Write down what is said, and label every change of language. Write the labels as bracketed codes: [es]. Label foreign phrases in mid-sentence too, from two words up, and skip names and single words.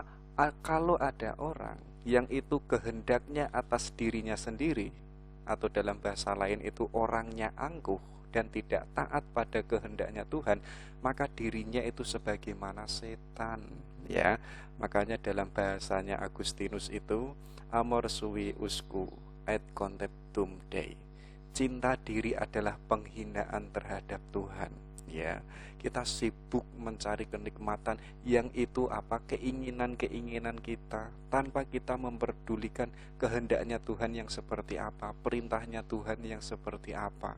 [id] Kalau ada orang yang itu kehendaknya atas dirinya sendiri, atau dalam bahasa lain itu orangnya angkuh dan tidak taat pada kehendaknya Tuhan, maka dirinya itu sebagaimana setan, ya. Makanya dalam bahasanya Agustinus itu [la] amor sui usque et contemptum Dei. [id] Cinta diri adalah penghinaan terhadap Tuhan, ya. Kita sibuk mencari kenikmatan yang itu apa? Keinginan-keinginan kita, tanpa kita memperdulikan kehendaknya Tuhan yang seperti apa, perintahnya Tuhan yang seperti apa.